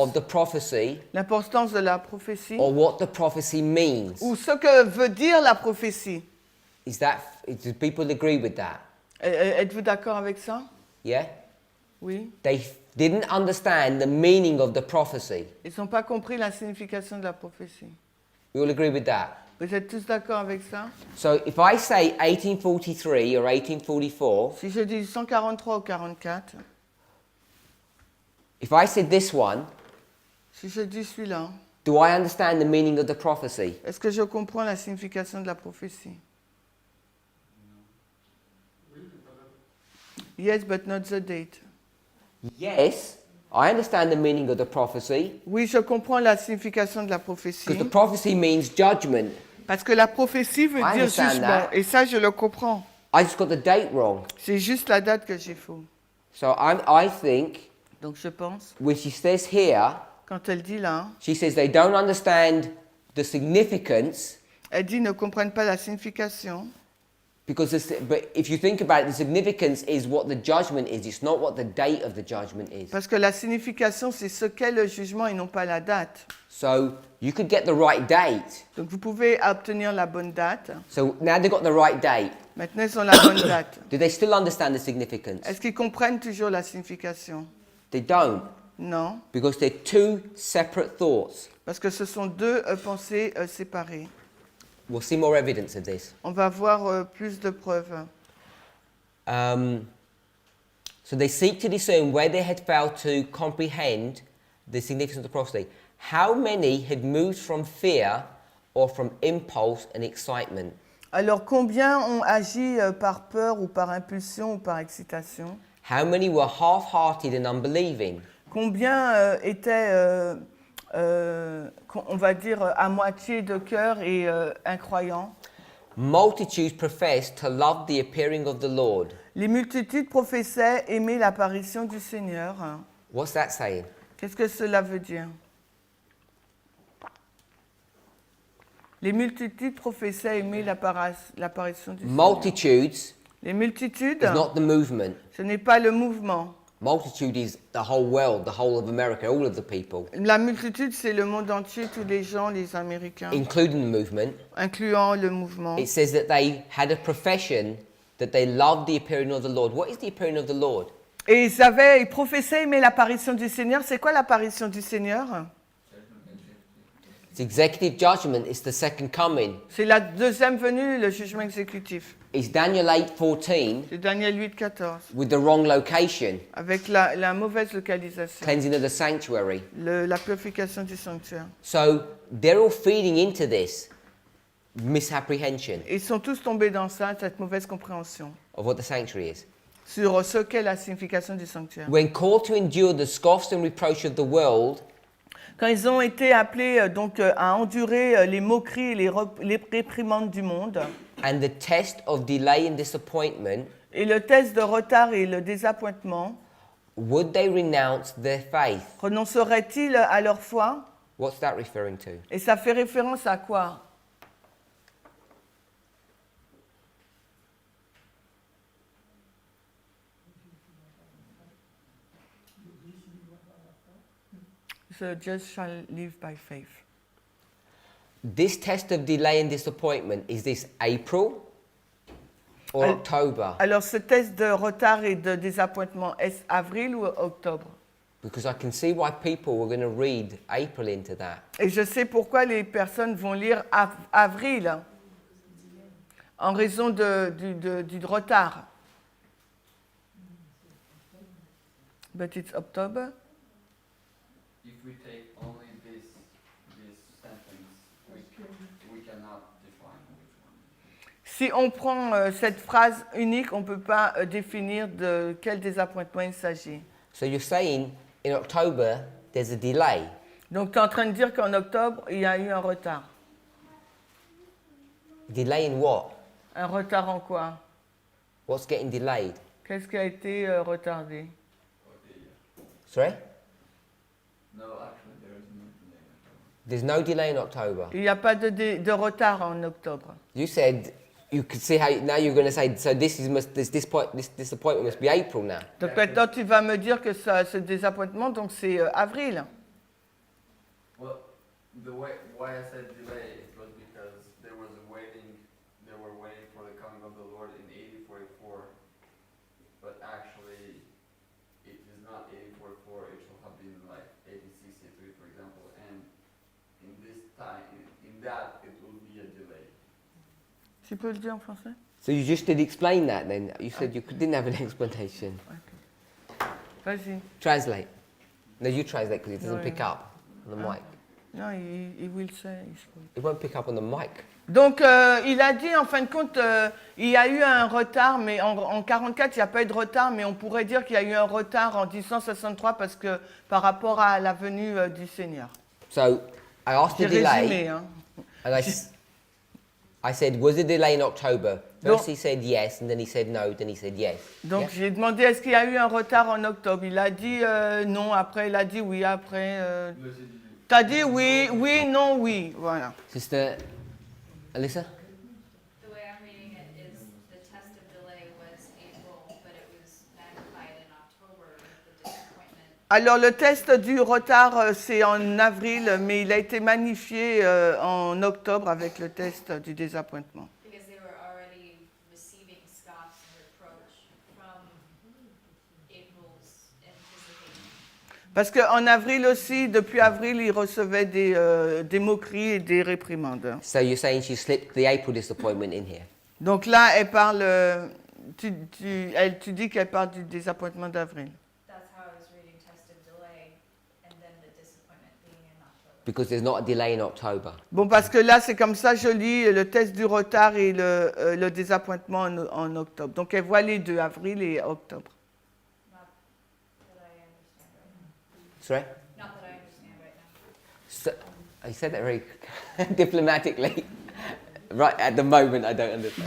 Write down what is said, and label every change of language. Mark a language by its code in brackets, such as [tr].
[en] of the prophecy [fr] de la prophétie, [en] or what the prophecy means. [fr] ou ce que veut dire la prophétie. [en] Do people agree with that? [fr] Êtes-vous d'accord avec ça? [en] Yeah? [fr] Oui. [en] They didn't understand the meaning of the prophecy. [fr] Ils n'ont pas compris la signification de la prophétie. [en] We all agree with that? [fr] Vous êtes tous d'accord avec ça? [en] So if I say 1843 or 1844, [fr] Si je dis 143 ou 44, [en] if I said this one, [fr] si je dis celui-là, [en] do I understand the meaning of the prophecy? [fr] est-ce que je comprends la signification de la prophétie? [en] Yes, but not the date. Yes, I understand the meaning of the prophecy [fr] Oui, je comprends la signification de la prophétie. [en] because the prophecy means judgment. [fr] Parce que la prophétie veut [en] I [fr] dire [en] understand [fr] jugement. [en] that. [fr] Et ça, je le comprends. [en] I just got the date wrong. [fr] C'est juste la date que j'ai faux. [en] So I think [fr] Donc je pense, [en] when she says here, [fr] quand elle dit là, [en] she says they don't understand the significance [fr] elle dit ne comprennent pas la signification. [en] because but if you think about it, the significance is what the judgment is. It's not what the date of the judgment is. [fr] Parce que la signification, c'est ce qu'est le jugement et non pas la date. [en] So you could get the right date. [fr] Donc vous pouvez obtenir la bonne date. [en] So now they've got the right date. [fr] Maintenant, ils ont la bonne date. [en] Do they still understand the significance? [fr] Est-ce qu'ils comprennent toujours la signification? [en] They don't, [fr] Non, [en] because they're two separate thoughts. [fr] parce que ce sont deux pensées séparées. [en] We'll see more evidence of this. [fr] On va voir plus de preuves. [en] So they seek to discern where they had failed to comprehend the significance of the prophecy. How many had moved from fear or from impulse and excitement? [fr] Alors, combien ont agi par peur ou par impulsion ou par excitation? [en] How many were half-hearted and unbelieving? [fr] Combien étaient, on va dire, à moitié de cœur et incroyants? [en] Multitudes professed to love the appearing of the Lord. [fr] Les multitudes professaient aimer l'apparition du Seigneur. [en] What's that saying? [fr] Qu'est-ce que cela veut dire? Les multitudes professaient aimer l'apparition du Seigneur. [en] Multitudes [fr] Les multitudes, [en] is not the movement. [fr] ce n'est pas le mouvement. [en] Multitude is the whole world, the whole of America, all of the people, [fr] La multitude, c'est le monde entier, tous les gens, les Américains, [en] including the movement. [fr] incluant le mouvement. [en] It says that they had a profession that they loved the appearing of the Lord. What is the appearing of the Lord? [fr] Et ils professaient aimer l'apparition du Seigneur. C'est quoi l'apparition du Seigneur? [en] It's executive judgment. It's the second coming. [fr] C'est la deuxième venue, le jugement exécutif. [en] It's Daniel 8:14 [fr] C'est Daniel 8, 14. [en] with the wrong location, [fr] Avec la mauvaise localisation, [en] cleansing of the sanctuary. [fr] la purification du sanctuaire. [en] So they're all feeding into this misapprehension [fr] Ils sont tous tombés dans ça, cette mauvaise compréhension [en] of what the sanctuary is. [fr] sur ce qu'est la signification du sanctuaire. [en] When called to endure the scoffs and reproach of the world, [fr] Quand ils ont été appelés donc à endurer les moqueries et les réprimandes du monde, [en] and the test of delay and disappointment, [fr] et le test de retard et le désappointement, [en] would they renounce their faith? [fr] renonceraient-ils à leur foi? [en] What's that referring to? [fr] Et ça fait référence à quoi? [en] The just shall live by faith. This test of delay and disappointment, is this April or Al- October? [fr] Alors, ce test de retard et de désappointement, est-ce avril ou octobre? [en] Because I can see why people were going to read April into that. [fr] Et je sais pourquoi les personnes vont lire avril, en raison du retard. [en] But it's October. If we take only this sentence, we cannot define which one. [fr] Si on prend cette phrase unique, on ne peut pas définir de quel désappointement il s'agit. [en] So you're saying in October there's a delay. [fr] Donc, tu es en train de dire qu'en octobre, il y a eu un retard. [en] Delay in what? [fr] Un retard en quoi? [en] What's getting delayed? [fr] Qu'est-ce qui a été retardé? [en] Sorry? No, actually, there is no delay. There's no delay in October. [fr] Il n'y a pas de retard en octobre. [en] You said you could see how now you're going to say so. This disappointment must be April now. [fr] Donc maintenant, tu vas me dire que ce désappointement, donc c'est avril. [en] Well, why I said delay it was because they were waiting for the coming of the Lord in 8044, but actually it is not 8044. It should have been like 8063, for example, and in this time, in that it will be a delay. [fr] Tu peux le dire en français? [en] So you just did explain that then. You said you didn't have an explanation. [fr] Vas-y. [en] Translate. No, you translate because it doesn't No, pick yeah. up on the mic. [fr] Non, il [en] will say. It won't pick up on the mic. [fr] Donc, il a dit, en fin de compte, il y a eu un retard, mais en 44, il n'y a pas eu de retard, mais on pourrait dire qu'il y a eu un retard en 1863 parce que par rapport à la venue du Seigneur. [en] So I asked [fr] J'ai [en] the delay, [fr] résumé, hein. [en] and I said, was it delay in October? [fr] Donc- [en] First he said yes, and then he said no, then he said yes. [fr] Donc, [en] Yeah? [fr] j'ai demandé est-ce qu'il y a eu un retard en octobre. Il a dit non, après il a dit oui, après. Tu as dit oui, oui, non, oui. Voilà. [en] Sister Alyssa? The way I'm reading it is the test of delay was April, but it was magnified in October with the disappointment. [fr] Alors, le test du retard, c'est en avril, mais il a été magnifié en octobre avec le test du désappointement. [en] Because they were already receiving scoffs and reproach from April's anticipation. [fr] Parce qu'en avril aussi, depuis avril, il recevait des moqueries et des réprimandes. [en] So you're saying she slipped the April disappointment in here? [fr] Donc là, elle parle, tu dis qu'elle parle du désappointement d'avril. [en] That's how I was reading test of delay and then the disappointment being in October. Because there's not a delay in October. [fr] Bon, parce que là, c'est comme ça, je lis le test du retard et le désappointement en octobre. Donc, elle voit les deux, avril et octobre. [en] Not that I understand right now. Sorry? Not that I understand right now. So, I said that very diplomatically. Right at the moment, I don't understand.